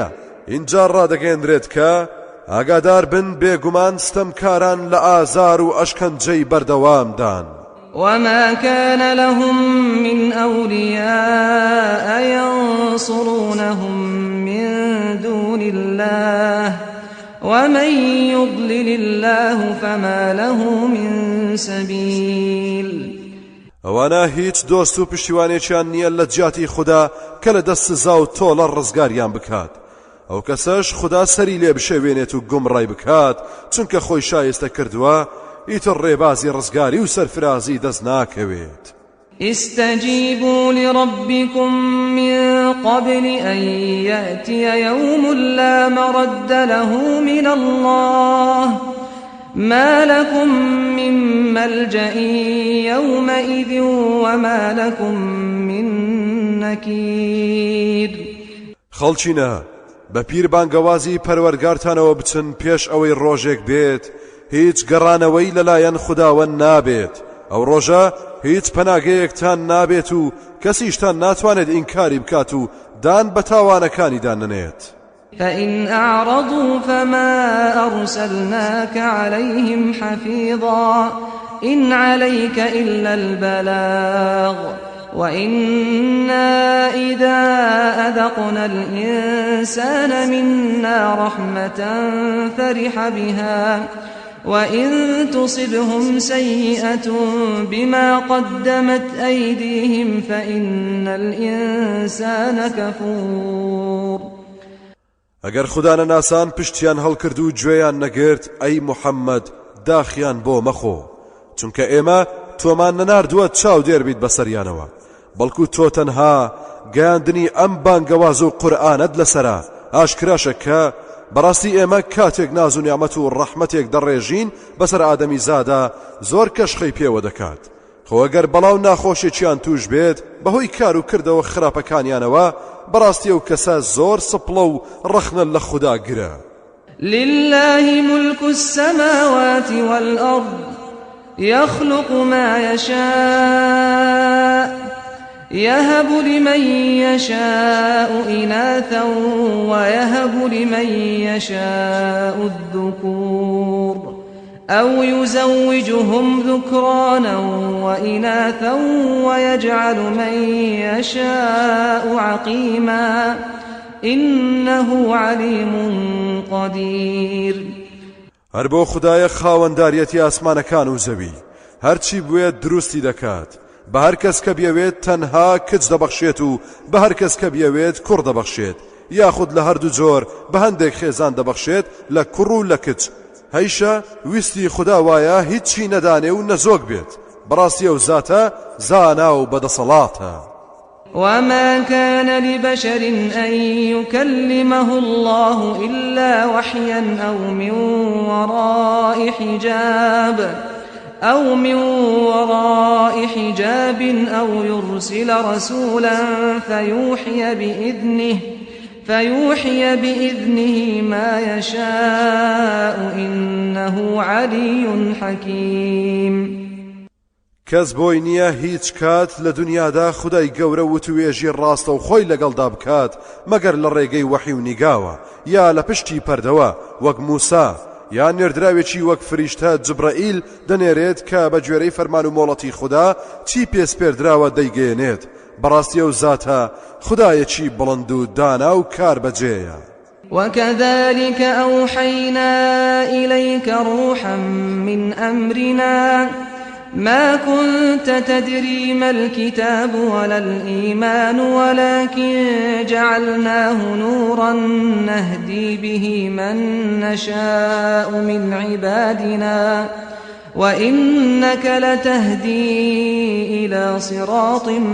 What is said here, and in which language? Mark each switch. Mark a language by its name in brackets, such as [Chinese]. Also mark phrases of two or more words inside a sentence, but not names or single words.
[Central Kurdish] اینجا ڕادەگەیەندرێت کە ئاگادار بن بێگومان ستەمکاران لە ئازار و ئەشکەنجەی بەردەوامدان. [Arabic] وما كان لهم من أولياء ينصرونهم من دون الله ومن يضلل الله فما له من سبيل. [Central Kurdish] ئەوانە هیچ دۆست و پشتیوانێکیان نییە لە جیاتی خوددا کە لە دەست سزا و تۆڵە ڕزگاریان بکات. ئەو کەسەش خوددا سەری لێ بشێوێنێت و گومڕای بکات چونکە خۆی شایستە کردووە ئیتر ڕێبازی ڕزگاری و سەرفرازی دەست ناکەوێت. [Arabic] استجيبوا لربكم من قبل أن يأتي يوم لا مرد له من الله ما لكم من ملجأ يومئذ وما لكم من نكير. [Central Kurdish] خەڵچینە بە پیربانگەوازی پەروەرگارتانەوە بچن پێش ئەوەی ڕۆژێک بێت هیچ گەڕانەوەی لەلایەن خودداوەند نابێت. ئەو ڕۆژە هیچ پەناگەیەکتان نابێت و کەسیشتان ناتوانێت ئینکاری بکات و دان بە تاوانەکانیدان نەنێت. [Arabic] فإن أعرضوا فما أرسلناك عليهم حفيظا إن عليك إلا البلاغ وإنا إذا أذقنا الإنسان منا رحمة فرح بها وإن تصبهم سيئة بما قدمت أيديهم فإن الإنسان كفور. [Central Kurdish] ئەگەر خوددا نەناسان پشتیان هەڵکرد و گوێیان نەگرت ئەی محەممەد داخیان بۆ مەخۆ چونکە ئێمە تۆمان نەناردووە چاو دێر بیت بەسەریانەوە بەڵکو تۆ تەنها گەیاندنی ئەم بانگەواز و قورئانت لەسەرە ئاشکراشە کە بەڕاستی ئێمە کاتێک ناز و نیعمەت و ڕەحمەتێک دەڕێژین بەسەر ئادەمی زادا زۆر کەشخەی پێوە دەکات. خۆ ئەگەر بەڵاو ناخۆشێکیان توش بێت بەهۆی کار و کردەوە خراپەکانیانەوە بەڕاستی ئەو کەسە زۆر سپڵە و ڕەخنە لە خوددا گرە. [Arabic] لله ملك السماوات والأرض يخلق ما يشاء يهب لمن يشاء إناثا ويهب لمن يشاء الذكور أو يزوجهم ذكرانا وإناثا ويجعل من يشاء عقيما إنه عليم قدير. [Central Kurdish] هەر بۆ خوددایە خاوەنداریەتی ئاسمانەکان و زەوی هەرچی بوێت دروستی دەکات بە هەر کەس کە بیەوێت تەنها کچ دەبەخشێت و بە هەر کەس کە بیەوێت کوڕ دەبەخشێت یاخود لە هەردوو جۆر بە هەندێک خێزان دەبەخشێت لە کوڕ و لە کچ. هەیشە ویستی خوددا وایە هیچی نەدانێ و نەزۆک بێت بەڕاستی ئەو زاتە زانا و بەدەسەڵاتە. [Arabic] وما كان لبشر أن يكلمه الله إلا وحيا أو من وراء حجاب أو من وراء حجاب أو يرسل رسولا فيوحي بإذنه ما يشاء إنه علي حكيم. [Central Kurdish] کەس بۆی نییە هیچ کات لە دنیادا خودای گەورە وتوێژی ڕاستە و خۆی لەگەڵدا بکات مەگەر لە ڕێگەی وەحی و نیگاوە یا لە پشتی پەردەوە وەک موسا یا نێردراوێکی وەک فریشتە جبرائیل دەنێرێت کە بە گوێرەی فەرمان و مۆڵەتی خوددا چی پێسپێردراوە دەیگەێنێت. بەڕاستی ئەو زاتە خودایەکی بڵند و دانا و کاربەجێیە. [Arabic] وكذلك أوحينا إليك روحا من أمرنا ما كنت تدري ما الكتاب ولا الإيمان ولكن جعلناه نورا نهدي به من نشاء من عبادنا وإنك لتهدي إلى صراط